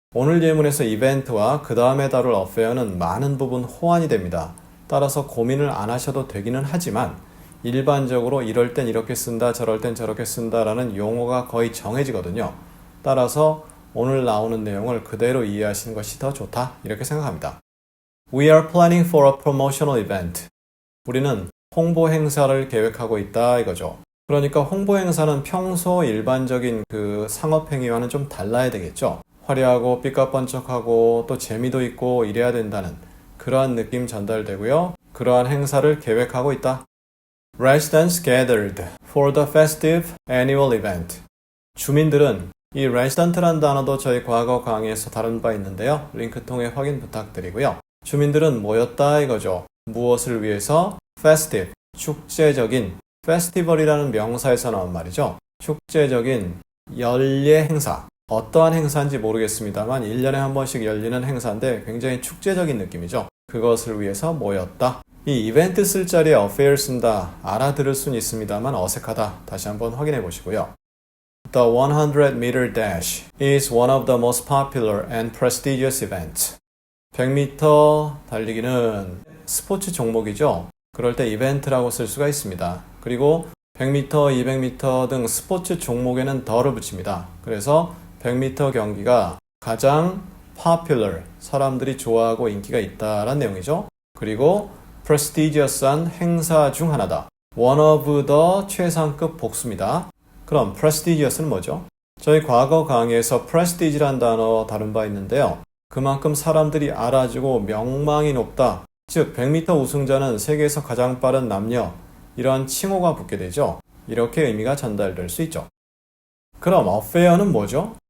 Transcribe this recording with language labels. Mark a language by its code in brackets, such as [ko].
[ko] 오늘 예문에서 이벤트와 그 다음에 다룰 affair는 많은 부분 호환이 됩니다. 따라서 고민을 안 하셔도 되기는 하지만 일반적으로 이럴 땐 이렇게 쓴다 저럴 땐 저렇게 쓴다 라는 용어가 거의 정해지거든요. 따라서 오늘 나오는 내용을 그대로 이해하시는 것이 더 좋다 이렇게 생각합니다. [en] We are planning for a promotional event. [ko] 우리는 홍보 행사를 계획하고 있다 이거죠. 그러니까 홍보 행사는 평소 일반적인 그 상업 행위와는 좀 달라야 되겠죠. 화려하고 삐까뻔쩍하고 또 재미도 있고 이래야 된다는 그러한 느낌 전달되고요. 그러한 행사를 계획하고 있다. [en] Residents gathered for the festive annual event. [ko] 주민들은 이 resident란 단어도 저희 과거 강의에서 다룬 바 있는데요. 링크 통해 확인 부탁드리고요. 주민들은 모였다 이거죠. 무엇을 위해서? festive, 축제적인, festival이라는 명사에서 나온 말이죠. 축제적인 연례 행사. 어떠한 행사인지 모르겠습니다만 1년에 한 번씩 열리는 행사인데 굉장히 축제적인 느낌이죠. 그것을 위해서 모였다. 이 이벤트 쓸 자리에 affair 쓴다. 알아들을 수는 있습니다만 어색하다. 다시 한번 확인해 보시고요. [en] The 100-meter dash is one of the most popular and prestigious events. [ko] 100m 달리기는 스포츠 종목이죠. 그럴 때 이벤트라고 쓸 수가 있습니다. 그리고 100m, 200m 등 스포츠 종목에는 더를 붙입니다. 그래서 100m 경기가 가장 popular, 사람들이 좋아하고 인기가 있다라는 내용이죠. 그리고 prestigious한 행사 중 하나다. [en] one of the [ko] 최상급 복수입니다. 그럼 prestigious는 뭐죠? 저희 과거 강의에서 prestige란 단어 다룬 바 있는데요. 그만큼 사람들이 알아주고 명망이 높다. 즉 100m 우승자는 세계에서 가장 빠른 남녀, 이런 칭호가 붙게 되죠. 이렇게 의미가 전달될 수 있죠. 그럼 affair는 뭐죠?